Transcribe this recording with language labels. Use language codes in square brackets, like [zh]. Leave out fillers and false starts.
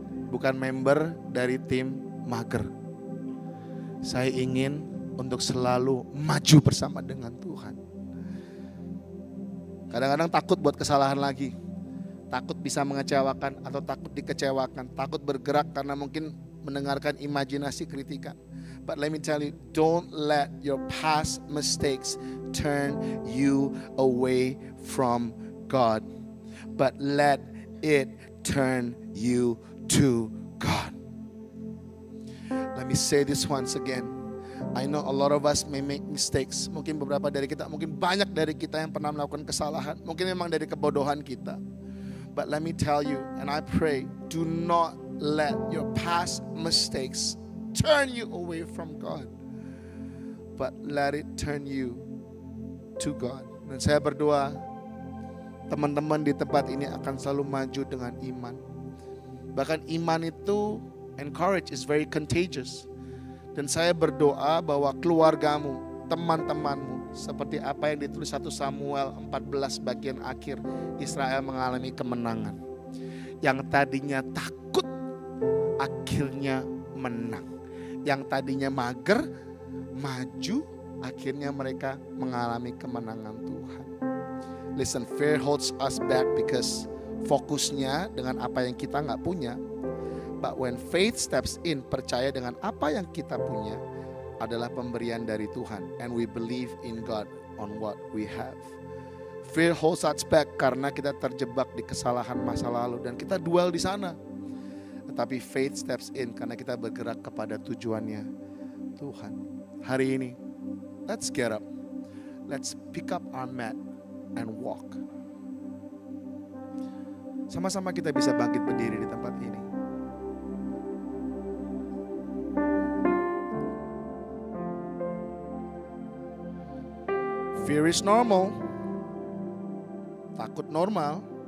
[id] Bukan member dari tim mager. Saya ingin untuk selalu maju bersama dengan Tuhan. Kadang-kadang takut buat kesalahan lagi. Takut bisa mengecewakan atau takut dikecewakan. Takut bergerak karena mungkin mendengarkan imajinasi kritikan. [en] But let me tell you, don't let your past mistakes turn you away from God. But let it turn you to God. Let me say this once again. I know a lot of us may make mistakes. [id] Mungkin beberapa dari kita, mungkin banyak dari kita yang pernah melakukan kesalahan. Mungkin memang dari kebodohan kita. [en] But let me tell you, and I pray, do not let your past mistakes turn you away from God. But let it turn you to God. [id] Dan saya berdoa, teman-teman di tempat ini akan selalu maju dengan iman. Bahkan iman itu, [en] encourage, is very contagious. [id] Dan saya berdoa bahwa keluargamu, teman-temanmu, seperti apa yang ditulis 1 Samuel 14 bagian akhir, Israel mengalami kemenangan. Yang tadinya takut, akhirnya menang. Yang tadinya mager, maju, akhirnya mereka mengalami kemenangan Tuhan. [en] Listen, fear holds us back because [id] fokusnya dengan apa yang kita gak punya. [en] But when faith steps in, [id] percaya dengan apa yang kita punya adalah pemberian dari Tuhan. [en] And we believe in God on what we have. Fear holds us back [id] karena kita terjebak di kesalahan masa lalu dan kita dwell di sana. Tetapi [en] faith steps in [id] karena kita bergerak kepada tujuannya Tuhan. Hari ini, [en] let's get up. Let's pick up our mat and walk. [id] Sama-sama kita bisa bangkit berdiri di tempat ini. [en] Fear is normal. [id] Takut normal.